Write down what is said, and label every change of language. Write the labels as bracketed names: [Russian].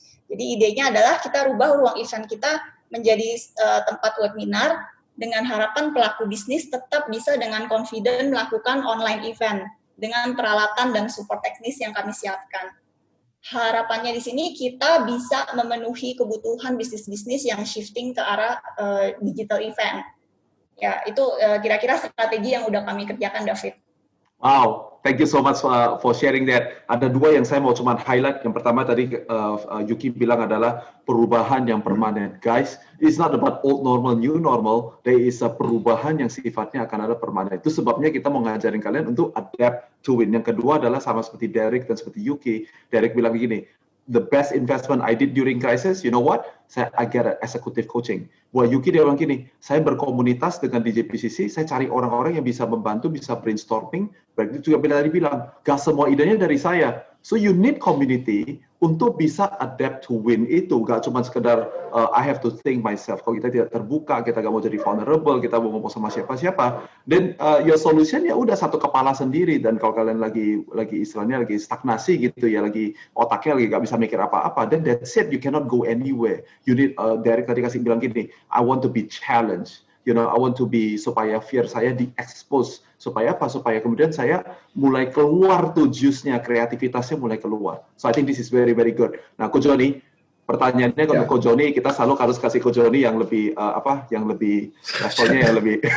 [Indonesian] Jadi idenya adalah kita rubah ruang event kita menjadi tempat webinar, dengan harapan pelaku bisnis tetap bisa dengan confident melakukan online event, dengan peralatan dan support teknis yang kami siapkan. Harapannya di sini kita bisa memenuhi kebutuhan bisnis-bisnis yang shifting ke arah digital event. Ya, itu kira-kira strategi yang udah kami kerjakan, David. Wow, [English] thank you so much for sharing that. [Indonesian] Ada dua yang saya mau cuman highlight. Yang pertama tadi Yuki bilang adalah perubahan yang permanen. [English] Guys, it's not about old normal, new normal. There is a [Indonesian] perubahan yang sifatnya akan ada permanen. Itu sebabnya kita mau ngajarin kalian untuk [English] adapt to win. [Indonesian] Yang kedua adalah sama seperti Derek dan seperti Yuki. Derek bilang begini, [English] the best investment I did during crisis, you know what? I get executive coaching. [Indonesian] Buat Yuki dia bilang gini, saya berkomunitas dengan DJPCC, saya cari orang-orang yang bisa membantu, bisa brainstorming. Berarti juga bila tadi bilang, gak semua idenya dari saya. [English] So you need community [Indonesian] untuk bisa [English] adapt to win [Indonesian] itu. Gak cuma sekedar [English] I have to think myself. [Indonesian] Kalau kita tidak terbuka, kita gak mau jadi vulnerable, kita mau ngomong sama siapa-siapa, [English] then your solution [Indonesian] ya udah satu kepala sendiri. Dan kalau kalian lagi istilahnya lagi stagnasi gitu ya, lagi otaknya lagi gak bisa mikir apa-apa, [English] then that's it, you cannot go anywhere. You need, [Indonesian] Derek tadi kasih bilang gini, [English] I want to be challenged. You know, I want to be, [Indonesian] supaya fear saya di-expose. Supaya apa? Supaya kemudian saya mulai keluar tuh juice-nya, kreativitasnya mulai keluar. [English] So I think this is very, very good. [Indonesian] Nah, Ko Joni, pertanyaannya kalau Ko Joni, kita selalu harus kasih Ko Joni yang lebih, yang lebih, levelnya yang lebih.